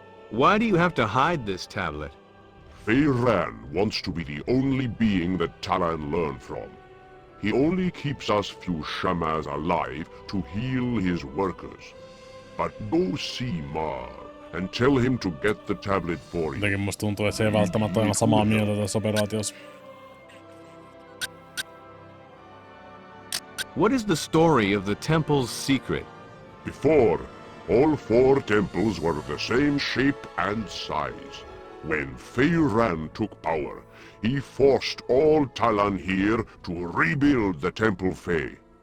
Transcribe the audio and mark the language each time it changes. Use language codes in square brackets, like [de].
[en] Why do you have to hide this tablet? Fei Ran wants to be the only being that Talon learn from. He only keeps us few shamans alive to heal his workers. But go see Mar and tell him to get the tablet for you. [fi] Jotenkin musta tuntuu, että se ei välttämättä ole samaa mieltä tässä operaatiossa. [en] What is the story of the temple's secret? Before, all 4 temples were the same shape and size. When Fei Ran took power, he forced all Talon here to rebuild the Temple Fei.